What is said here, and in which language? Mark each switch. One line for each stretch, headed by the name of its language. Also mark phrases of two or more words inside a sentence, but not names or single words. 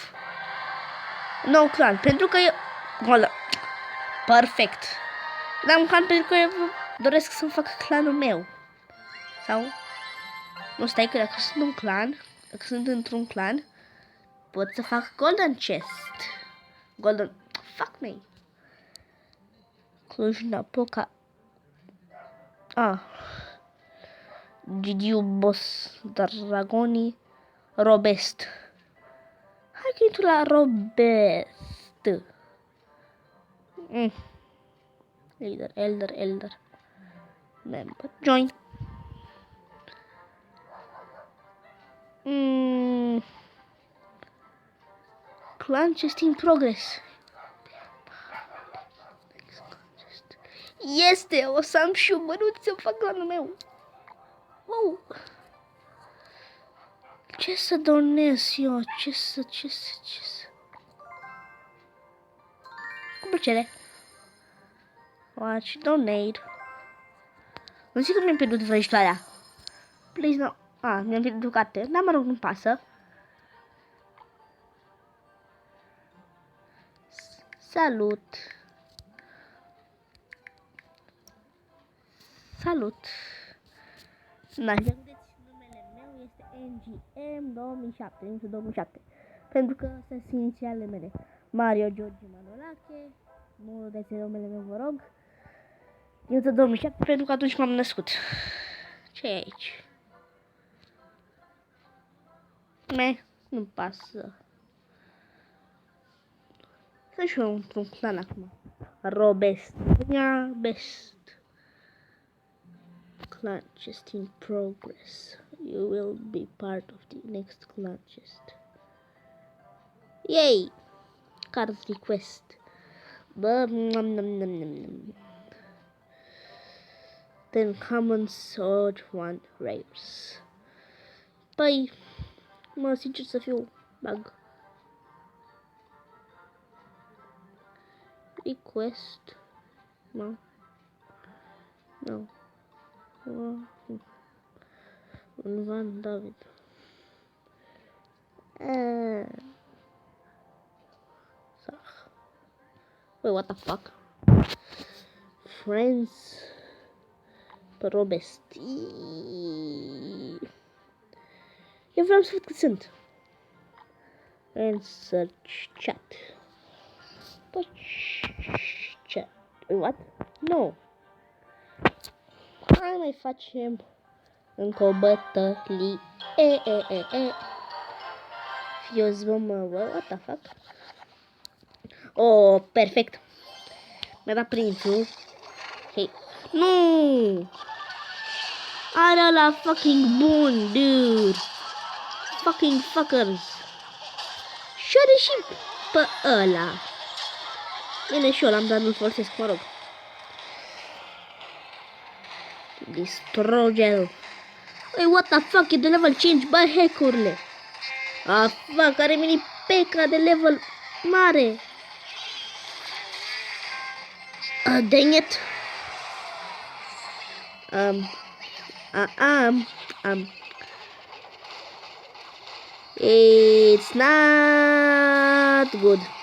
Romanian: Nou clan, pentru că eu... Gola. Perfect. Dar un clan pentru că eu doresc să fac clanul meu. Sau... Nu, stai că dacă sunt un clan, dacă sunt într-un clan, pot să fac
English: golden chest. Golden... Fuck me.
Romanian: Cluj-Napoca. Gidiu Boss Dragoni Robest. Hai că intru la Robest. Elder.
English: Member. Join. Clan chest in progress.
Romanian: Este, o să am și eu bănuți să fac clanul meu. Wow. Ce să donez eu? Ce să... Cu plăcere.
English: Watch, donate.
Romanian: Nu zic că mi-am pierdut vrăjitoarea.
English: Please, no.
Romanian: Mi-am pierdut carte. Dar mă rog, nu pasă. Salut. Dacă vedeți, numele meu este NGM 2007. Pentru că sunt inițialele mele. Mario George Manolache. Nu dați numele meu, vă rog. Eu 2007 pentru că atunci m-am născut. Ce e aici? Nu pasă. Să și eu într-un clan acum. Robest.
English: Best. Clan chest in progress. You will be part of the next clan chest. Yay! Card request. Then common sword, 1 rares.
Romanian: Păi, sincer să fiu, bug.
English: Request. No. Van David. Wait, what the fuck? Friends. Robest.
Romanian: Eu vreau să văd cât sunt.
English: And search chat. Chat. What? No.
Romanian: Hai mai facem încă o bătălie.
English: Fios, what the fuck? Oh, perfect.
Romanian: Mi-a dat prințul. Hei. Nu! Are la fucking bun, dude.
English: Fucking fuckers.
Romanian: Și-are și pe ăla. Bine, și eu l-am, dar nu-l folosesc, mă rog. Distrogel.
English: Hey, what the fuck,
Romanian: e de level 5, bă, hack-urile. Fuck, are mini P.K. de level mare.
English: Dang it. It's not good.